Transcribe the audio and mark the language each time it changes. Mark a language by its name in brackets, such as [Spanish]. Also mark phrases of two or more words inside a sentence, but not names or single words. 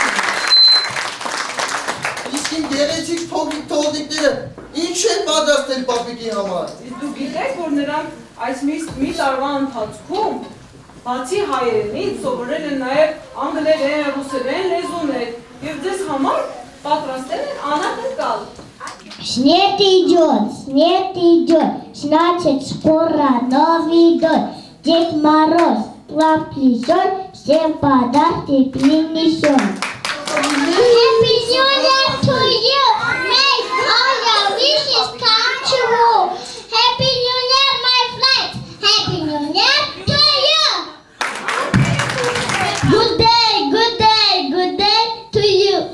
[Armenian] Իսկ իմ գեղեցիկ թողնիկները ինչ են պատրաստել պապիկի համար։ Իսկ դուք գիտեք, որ նրանք այս մի տարվա ընթացքում բացի հայերենից սովորել են նաև անգլերեն, ռուսերեն լեզուներ և ձեզ համար պատրաստել են անակնկալ։ [Russian] Снег идет, значит скоро Новый год. Дед Мороз плав плетет, всем подарки принесет. [English] Happy New Year to you, may all your wishes come true. Happy New Year, my friends. Happy New Year to you. Good day to you.